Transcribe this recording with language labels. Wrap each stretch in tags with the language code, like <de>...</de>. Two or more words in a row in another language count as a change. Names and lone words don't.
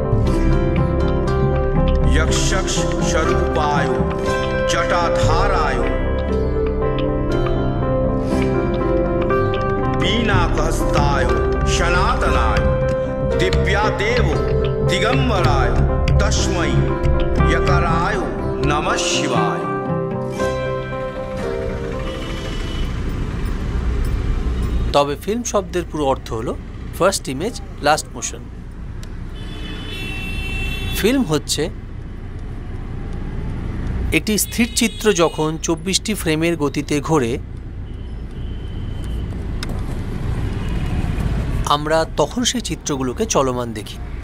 <sa>यक्षक्ष स्वरूपाय जटाधाराय बीनाकहस्ताय सनातनाय दिव्यादेव दिगंबराय तस्मै यकराय नमः शिवाय।</sa> <bn>তবে ফিল্ম শব্দের পুরো অর্থ হলো</bn> <en>first image last motion.</en> <bn>ফিল্ম হচ্ছে একটি স্থির চিত্র যখন 24টি ফ্রেমের গতিতে ঘোরে আমরা তখন সেই চিত্রগুলোকে চলমান দেখি।</bn>